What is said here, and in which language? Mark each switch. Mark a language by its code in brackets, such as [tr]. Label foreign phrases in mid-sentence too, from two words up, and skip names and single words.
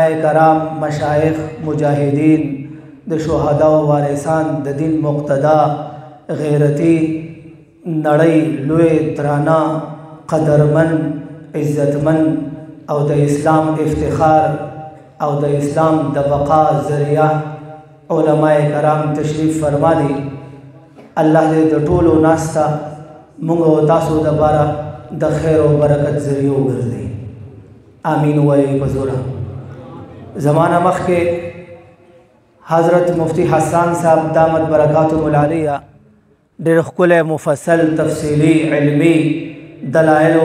[ps] کرام مشایخ مجاہدین د شهدا و وارثان د دین مقتدا غیرتی نړۍ لوی درانا قدرمن عزتمن او د اسلام افتخار او د اسلام د بقا ذریعہ علماء کرام تشریف فرما دي. الله دې د ټولو ناستا موږ او تاسو د بارا د خیر او برکت ذریعہ وګرځي. امین وایي په زوره. زمانہ مخکې حضرت مفتی حسان صاحب [ar] دامت برکاتهم العالیہ [ps] ډېر ښکلی مفصل تفصیلی علمی دلایلو